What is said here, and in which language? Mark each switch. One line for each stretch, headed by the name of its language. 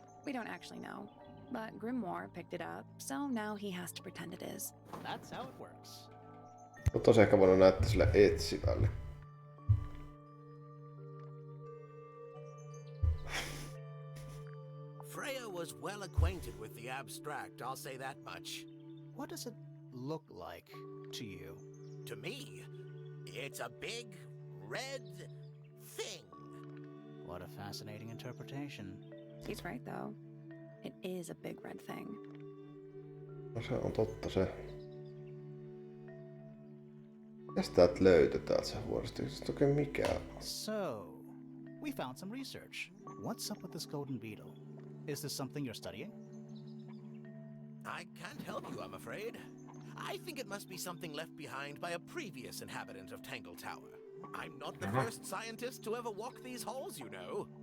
English: We don't actually know, but Grimoire picked it up, so now he has to pretend it is. That's how it works.
Finnish: No tosi ehkä voinut näyttää sille etsivälle.
English: Freya was well acquainted with the abstract, I'll say that much. What does it look like to you? To me, it's a big, red thing. What a fascinating interpretation. He's right, though. It is a big red thing.
Finnish: No se on totta se. Mitäs täältä löytyi täältä se huonosti? Siis oikein mikään.
English: So, we found some research. What's up with this golden beetle? Is this something you're studying? I can't help you, I'm afraid. I think it must be something left behind by a previous inhabitant of Tangled Tower. I'm not the first scientist to ever walk these halls, you know.